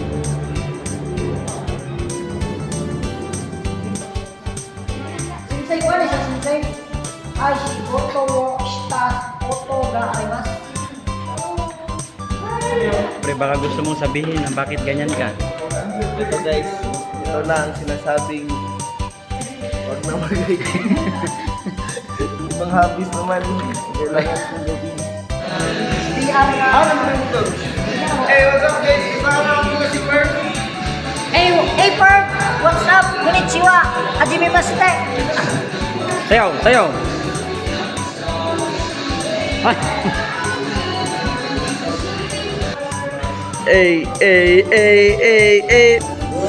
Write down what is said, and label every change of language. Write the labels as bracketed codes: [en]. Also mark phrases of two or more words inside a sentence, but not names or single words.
[en] Sensei, what is a sensei? [ja] Ay, 仕事をしたことがあります. [tl] Pre, baka gusto mong sabihin na bakit ganyan ka? Ito guys, ito na ang sinasabing huwag na magiging. Ibang hobbies naman, kailangan kong gawin. Ano naman ito? [en] Hey, what's up guys? [tl] Isama ko si Perk. [en] Hey, Perk! What's up? [ja] こんにちは！はじめまして! [tl] Sayaw! Sayaw! Ay! Ay! Ay! Ay! Ay! Ay!